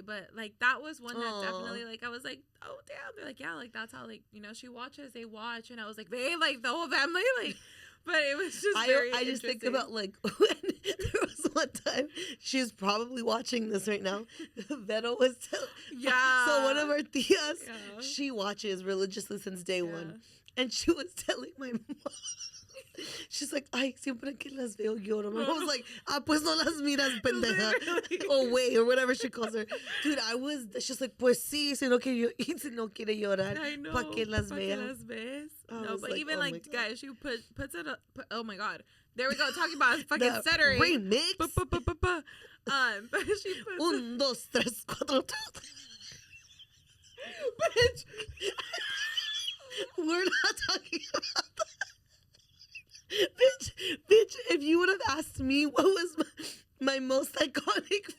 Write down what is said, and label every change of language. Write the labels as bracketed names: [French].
[English] But like that was one that definitely like I was like, oh damn. They're like, yeah, like that's how like she watches, they watch, and I was like, they like the whole family like. But it was just I just think about like when there was one time, she's probably watching this right now. Vero was so one of our tias, she watches religiously since day one, and she was telling my mom. She's like, [Spanish] ay, siempre que las veo lloro. [English] My mom was like, [Spanish] pues no las miras, pendeja. [English] Or wait, or whatever she calls her. Dude, she's like, [Spanish] pues sí, si no quiere llorar, pa' que las vea. [English] No, but like, even like, guys, she puts it up, oh my God. There we go, talking about fucking stuttering. Remix. But she puts 1, 2, 3, 4. Bitch. We're not talking about that. Bitch, if you would have asked me what was my most iconic family,